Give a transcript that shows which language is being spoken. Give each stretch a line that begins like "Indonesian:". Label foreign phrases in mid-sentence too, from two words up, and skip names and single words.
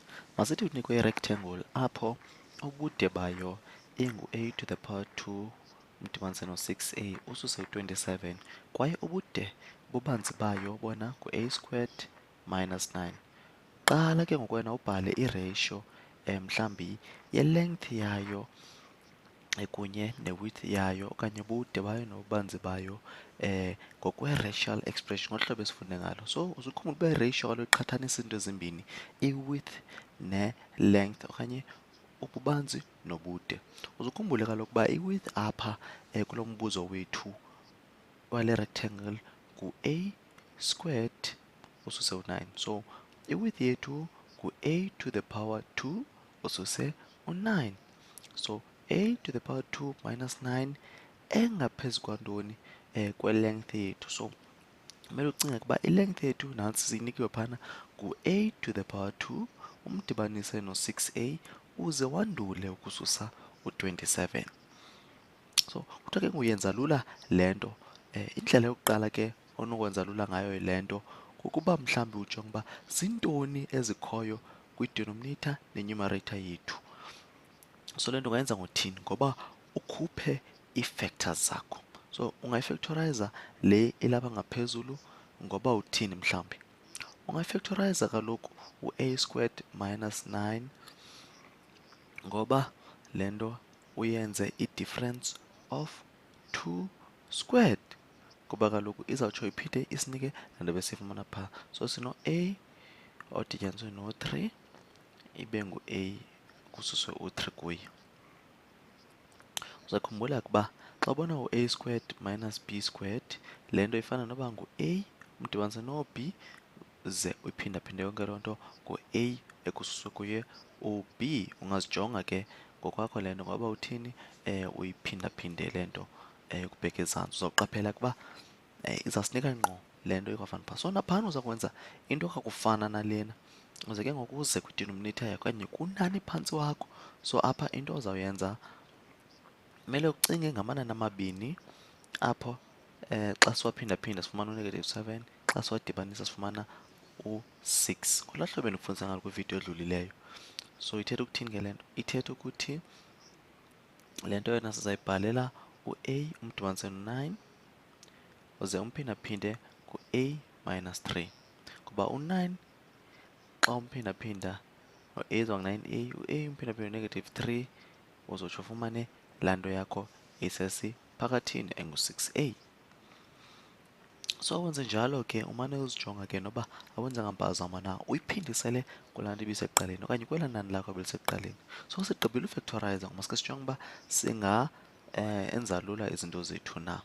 Xhosa: Masithi unikwe i-rectangle apho ubude bayo ingu-a
English: to the power 2
Xhosa: umdibanise no-6a ususe u-27 kwaye ubude bubanzi bayo bona ngu-a
English: squared minus 9.
Xhosa: Qala ke ngoku wena ubhale i-ratio mhlawumbi ye-length yayo kunye ne-width yayo okanye ubude bayo nobubanzi bayo ngokwe-
English: racial expression
Xhosa: ngolu hlobo esifunde ngalo. So uzukhumbula uba i-ratio kaloku iqhathanisa izinto ezimbini, i-width ne-length okanye ububanzi nobude. Uzukhumbule kaloku uba i-width apha kulo mbuzo wethu wale rectangle ngu-a squared ususe u-9. So i-width yethu ngu-a
English: to the power 2
Xhosa: ususe u-9. So
English: a to the power 2 minus 9
Xhosa: engaphezu kwantoni kwe-length yethu. So kumele ucinge ukuba i-length yethu nantsi siyinikiwe phana ngu-a
English: to the power 2
Xhosa: umdibanise no-6a uze wandule ukususa u-27. So kuthiwa ke nguyenza lula le nto. Indlela yokuqala ke onokwenza lula ngayo le nto kukuba mhlawumbi ujonge uba zintoni ezikhoyo kwi-denominator ne-numerator yethu. So le nto ungayenza ngothini? Ngoba ukhuphe ii-factors zakho. So ungayifactorize le ilapha ngaphezulu ngoba uthini mhlawumbi? Ungayifactorize kaloku u-a
English: squared minus 9
Xhosa: ngoba le nto uyenze i-
English: difference of 2 squared
Xhosa: kuba kaloku izawutsho iphinde isinike le nto besiyifumana phaa. So sino-a odityaniswe no-3 ibe ngu-a kususwe u-3 kuyo. Uzakhumbula ukuba xa ubona u-a
English: squared minus b squared
Xhosa: le nto ifana noba ngu-a umdibanise no-b ze uyiphindaphinde yonke loo nto ngu-a ekususwe kuye u-b. Ungazijonga ke ngokwakho le nto ngoba uthini uyiphindaphinde le nto ukubheka ezantsi. Uzawuqaphela ukuba izawusinika ngqo le nto ikwafana phaa. So naphana uza kwenza into ekakufana nalena uze ke ngoku uze kwi-denominator yakho okanye kunani phantsi wakho. So apha into ozawuyenza kumele ucinge ngamanani amabini apho xa siwaphindaphinda sifumana u-7, xa siwadibanisa sifumana u-6. Ngolaa hlobo bendikufundisa ngalo kwividiyo edlulileyo. So ithetha ukuthini ke le nto? Ithetha ukuthi le nto yona sizayibhalela u-a umdibanise no-9 uze umphindaphinde ngu-a minus 3 kuba u-9 xa umphindaphinda no-a izawungu-9a, u-a umphindaphinde no-3 uzotsho ufumane laa nto yakho isesiphakathini engu-6a. So wenze njalo ke umane uzijonga ke noba awenzanga mpazamo na, uyiphindisele kulaa nto ibisekuqaleni okanye kwelaa nani lakho belisekuqaleni. So sigqibile ufactorize maske sijonge uba enza lula izinto zethu na.